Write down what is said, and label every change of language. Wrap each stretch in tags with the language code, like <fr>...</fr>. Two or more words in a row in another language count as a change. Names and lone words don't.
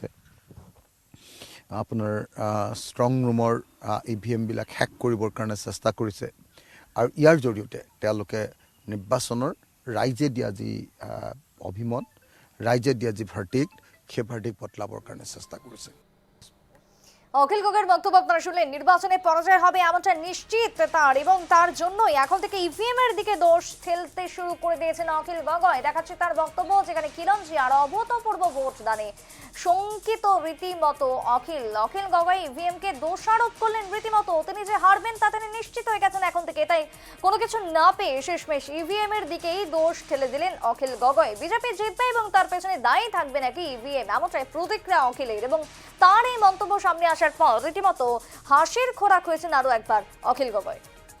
<as>আপোনাৰ</as> <en>strong room</en> <as>ইভিএমবিলাক হেক কৰিবৰ কাৰণে চেষ্টা কৰিছে আৰু ইয়াৰ জৰিয়তে তেওঁলোকে নিৰ্বাচনৰ ৰাইজে দিয়া যি অভিমত, ৰাইজে দিয়া যি ভাৰ্ডিক্ট সেই ভাৰ্ডিক্ট বদলাবৰ কাৰণে চেষ্টা কৰিছে।</as> <bn>অখিল গগৈর বক্তব্য আপনারা শুনলেন। নির্বাচনে পরাজয় হবে এমনটা নিশ্চিত তার, এবং তার জন্যই এখন থেকে ইভিএম এর দিকে দোষ ঠেলতে শুরু করে দিয়েছেন অখিল গগৈ। দেখাচ্ছে তার বক্তব্য, যেখানে খিলঞ্জিয়ার অভূতপূর্ব ভোটদানে শঙ্কিত রীতিমতো অখিল গগৈ ইভিএম কে দোষারোপ করলেন রীতিমতো। তিনি যে হারবেন তা তিনি নিশ্চিত হয়ে গেছেন এখন থেকে, তাই কোনো কিছু না পেয়ে শেষমেশ ইভিএম এর দিকেই দোষ ঠেলে দিলেন অখিল গগৈ। বিজেপি জিতবে এবং তার পেছনে দায়ী থাকবে নাকি ইভিএম, এমনটাই প্রতিক্রিয়া অখিলের। এবং তার এই মন্তব্য সামনে আসার পর রীতিমতো হাসির খোরাক হয়েছেন আরো একবার অখিল গগৈ।</bn>